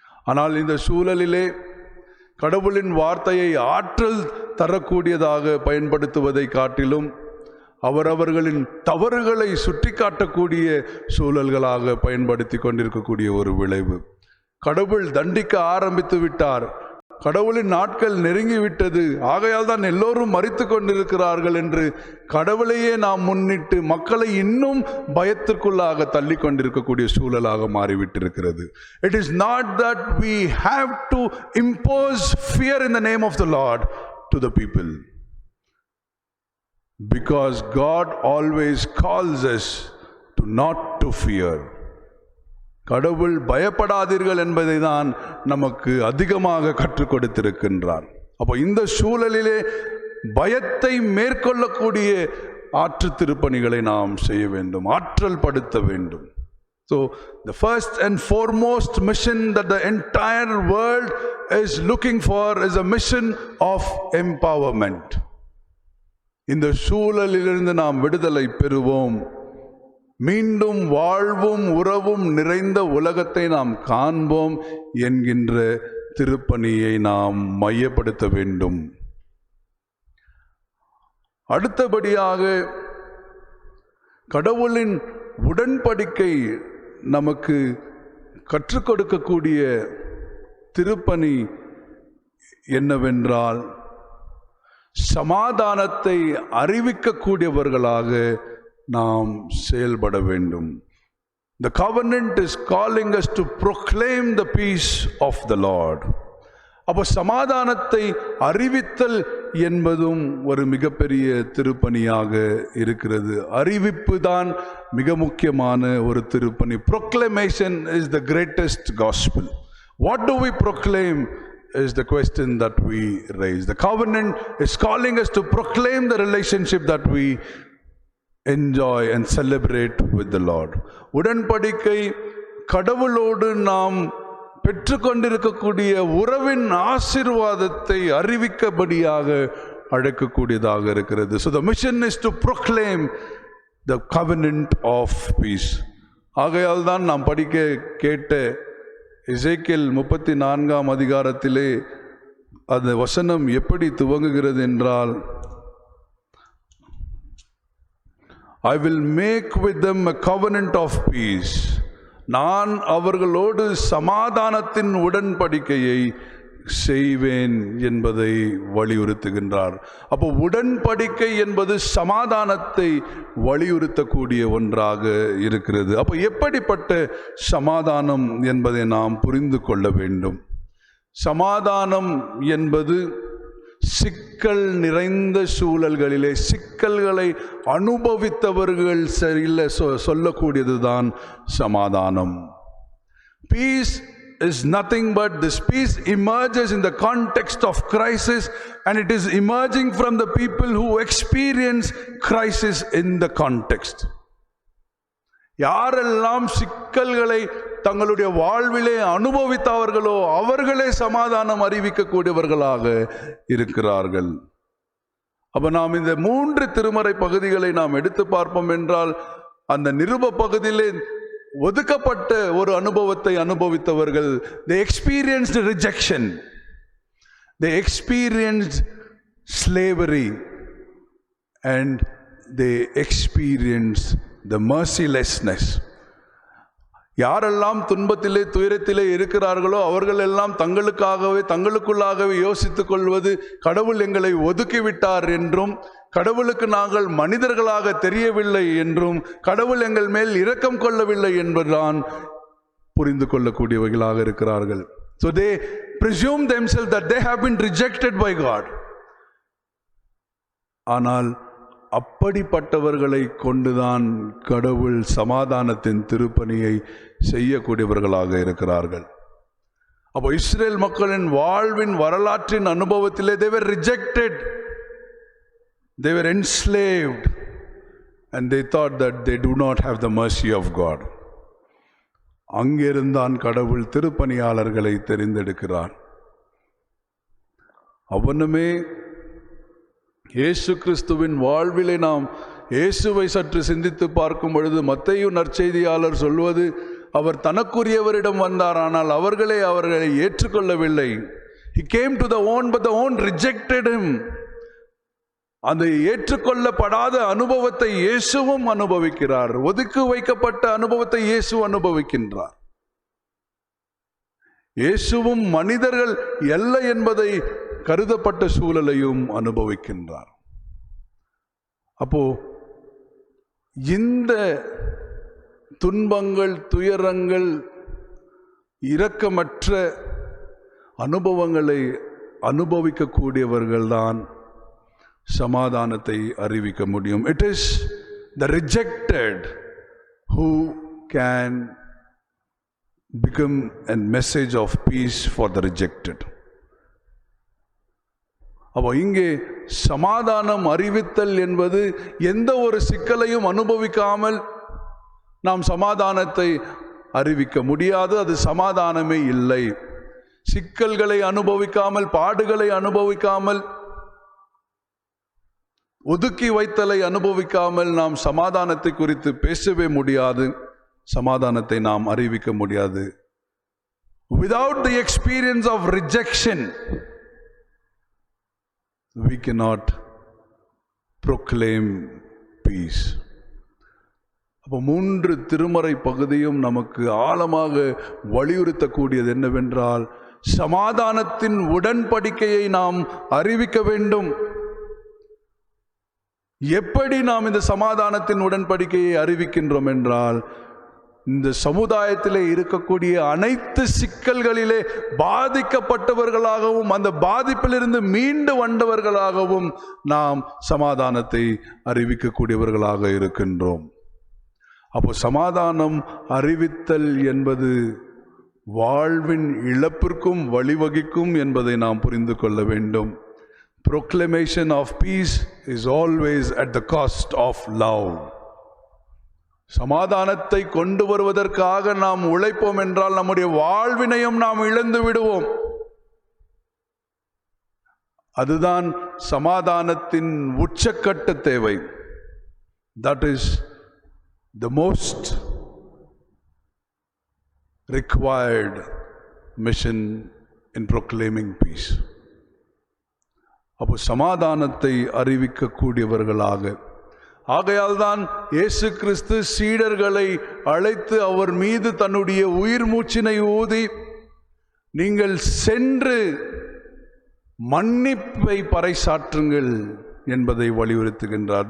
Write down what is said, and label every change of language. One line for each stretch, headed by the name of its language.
Tamil: ஆனால் இந்த சூழலிலே கடவுளின் வார்த்தையை ஆற்றல் தரக்கூடியதாக பயன்படுத்துவதை காட்டிலும் அவரவர்களின் தவறுகளை சுட்டி காட்டக்கூடிய சூழல்களாக பயன்படுத்தி கொண்டிருக்கக்கூடிய ஒரு விளைவு. கடவுள் தண்டிக்க ஆரம்பித்து விட்டார், கடவுளின் நாட்கள் நெருங்கிவிட்டது, ஆகையால் தான் எல்லோரும் மரித்து கொண்டிருக்கிறார்கள் என்று கடவுளையே நாம் முன்னிட்டு மக்களை இன்னும் பயத்திற்குள்ளாக தள்ளி கொண்டிருக்கக்கூடிய சூழலாக மாறிவிட்டிருக்கிறது.
English: It is not that we have to impose fear in the name of the Lord to the people, because God always calls us to not to fear.
Tamil: கடவுள் பயப்படாதீர்கள் என்பதை தான் நமக்கு அதிகமாக கற்றுக் கொடுத்திருக்கின்றார். அப்போ இந்த சூழலிலே பயத்தை மேற்கொள்ளக்கூடிய ஆற்று திருப்பணிகளை நாம் செய்ய வேண்டும், ஆற்றல் படுத்த வேண்டும்.
English: So the first and foremost mission that the entire world is looking for is a mission of empowerment.
Tamil: இந்த சூழலிலிருந்து நாம் விடுதலை பெறுவோம், மீண்டும் வாழ்வும் உறவும் நிறைந்த உலகத்தை நாம் காண்போம் என்கின்ற திருப்பணியை நாம் மையப்படுத்த வேண்டும். அடுத்தபடியாக கடவுளின் உடன்படிக்கை நமக்கு கற்றுக் கொடுக்கக்கூடிய திருப்பணி என்னவென்றால், சமாதானத்தை அறிவிக்கக்கூடியவர்களாக நாம் செயல்பட வேண்டும்.
English: The covenant is calling us to proclaim the peace of the Lord.
Tamil: அப்போ சமாதானத்தை அறிவித்தல் என்பதும் ஒரு மிகப்பெரிய திருப்பணியாக இருக்கிறது. அறிவிப்பு தான் மிக முக்கியமான ஒரு திருப்பணி.
English: Proclamation is the greatest gospel. What do we proclaim is the question that we raise. The covenant is calling us to proclaim the relationship that we enjoy and celebrate with the Lord.
Tamil: உடன்படிக்கை கடவுளோடு நாம் பெற்றுக்கொண்டிருக்கக்கூடிய உறவின் ஆசீர்வாதத்தை அறிவிக்கபடியாக அழைக்கக்கூடியதாக இருக்கிறது.
English: So the mission is to proclaim the covenant of peace.
Tamil: ஆகையால் தான் நாம் படிக்க கேட்ட எசேக்கியேல் 34 அதிகாரத்திலே அந்த வசனம் எப்படி துவங்குகிறது என்றால்,
English: I will make with them a covenant of peace.
Tamil: நான் அவர்களோடு சமாதானத்தின் உடன்படிக்கையை செய்வேன் என்பதை வலியுறுத்துகின்றார். அப்போ உடன்படிக்கை என்பது சமாதானத்தை வலியுறுத்தக்கூடிய ஒன்றாக இருக்கிறது. அப்போ எப்படிப்பட்ட சமாதானம் என்பதை நாம் புரிந்து கொள்ள வேண்டும். சமாதானம் என்பது சிக்கல் நிறைந்த சூழல்களிலே சிக்கல்களை அனுபவித்தவர்கள் சரியில்லை சொல்லக்கூடியதுதான் சமாதானம்.
English: Peace is nothing but this peace emerges in the context of crisis, and it is emerging from the people who experience crisis in the context.
Tamil: யாரெல்லாம் சிக்கல்களை தங்களுடைய வாழ்விலே அனுபவித்தவர்களோ அவர்களே சமாதானம் அறிவிக்கக்கூடியவர்களாக இருக்கிறார்கள். அப்ப நாம் இந்த 3 திருமறை பகுதிகளை நாம் எடுத்து பார்ப்போம் என்றால், அந்த நிருப பகுதியிலே ஒதுக்கப்பட்ட ஒரு அனுபவத்தை அனுபவித்தவர்கள்,
English: they experienced rejection, they experienced slavery, and they experienced the mercilessness.
Tamil: யாரெல்லாம் துன்பத்திலே துயரத்திலே இருக்கிறார்களோ அவர்கள் எல்லாம் தங்களுக்குள்ளாகவே யோசித்துக் கொள்வது, கடவுள் எங்களை ஒதுக்கிவிட்டார் என்றும், கடவுளுக்கு நாங்கள் மனிதர்களாக தெரியவில்லை என்றும், கடவுள் எங்கள் மேல் இரக்கம் கொள்ளவில்லை என்பதுதான் புரிந்து கொள்ளக்கூடியவர்களாக இருக்கிறார்கள்.
English: So they presume themselves that they have been rejected by God.
Tamil: ஆனால் அப்படிப்பட்டவர்களை கொண்டுதான் கடவுள் சமாதானத்தின் திருப்பணியை செய்யக்கூடியவர்களாக இருக்கிறார்கள். அப்போ இஸ்ரேல் மக்களின் வாழ்வின் வரலாற்றின் அனுபவத்திலே
English: they were rejected, they were enslaved, and they thought that they do not have the mercy of God.
Tamil: அங்கிருந்தான் கடவுள் திருப்பணியாளர்களை தெரிந்தெடுக்கிறார். அவனுமே இயேசு கிறிஸ்துவின் வாழ்விலே நாம் இயேசுவை சற்று சிந்தித்து பார்க்கும் பொழுது, மத்தேயு நற்செய்தியாளர் சொல்வது, அவர் தனக்குரியவரிடம் வந்தார், ஆனால் அவர்களை ஏற்றுக்கொள்ளவில்லை.
English: He came to the own, but the own rejected him.
Tamil: அந்த ஏற்றுக்கொள்ளப்படாத அனுபவத்தை இயேசுவும் அனுபவிக்கிறார். ஒதுக்கி வைக்கப்பட்ட அனுபவத்தை இயேசு அனுபவிக்கின்றார். இயேசுவும் மனிதர்கள் இல்லை என்பதை கருதப்பட்ட சூழலையும் அனுபவிக்கின்றார். அப்போ இந்த துன்பங்கள், துயரங்கள், இரக்கமற்ற அனுபவங்களை அனுபவிக்கக்கூடியவர்கள்தான் சமாதானத்தை அறிவிக்க முடியும்.
English: It is the rejected who can become a message of peace for the rejected.
Tamil: அப்போ இங்கே சமாதானம் அறிவித்தல் என்பது எந்த ஒரு சிக்கலையும் அனுபவிக்காமல் நாம் சமாதானத்தை அறிவிக்க முடியாது. அது சமாதானமே இல்லை. சிக்கல்களை அனுபவிக்காமல், பாடுகளை அனுபவிக்காமல், ஒதுக்கி வைத்தலை அனுபவிக்காமல் நாம் சமாதானத்தை குறித்து பேசவே முடியாது, சமாதானத்தை நாம் அறிவிக்க முடியாது.
English: Without the experience of rejection, we cannot proclaim peace.
Tamil: அப்போ 3 திருமறை பகுதியும் நமக்கு ஆழமாக வலியுறுத்தக்கூடியது என்னவென்றால், சமாதானத்தின் உடன்படிக்கையை நாம் அறிவிக்க வேண்டும். எப்படி நாம் இந்த சமாதானத்தின் உடன்படிக்கையை அறிவிக்கின்றோம் என்றால், இந்த சமுதாயத்திலே இருக்கக்கூடிய அனைத்து சிக்கல்களிலே பாதிக்கப்பட்டவர்களாகவும் அந்த பாதிப்பிலிருந்து மீண்டு வந்தவர்களாகவும் நாம் சமாதானத்தை அறிவிக்கக்கூடியவர்களாக இருக்கின்றோம். அப்போ சமாதானம் அறிவித்தல் என்பது வாழ்வின் இழப்பிற்கும் வழிவகுக்கும் என்பதை நாம் புரிந்து கொள்ள வேண்டும்.
English: Proclamation of peace is always at the cost of love.
Tamil: சமாதானத்தை கொண்டு வருவதற்காக நாம் உழைப்போம் என்றால் நம்முடைய வாழ்வினையும் நாம் இழந்து விடுவோம். அதுதான் சமாதானத்தின் உச்சக்கட்ட தேவை.
English: That is the most required mission in proclaiming peace.
Tamil: அப்போ சமாதானத்தை அறிவிக்கக்கூடியவர்களாக, ஆகையால் தான் இயேசு கிறிஸ்து சீடர்களை அழைத்து அவர் மீது தன்னுடைய உயிர் மூச்சினை ஊதி, நீங்கள் சென்று மன்னிப்பை பறைசாற்றுங்கள் என்பதை வலியுறுத்துகின்றார்.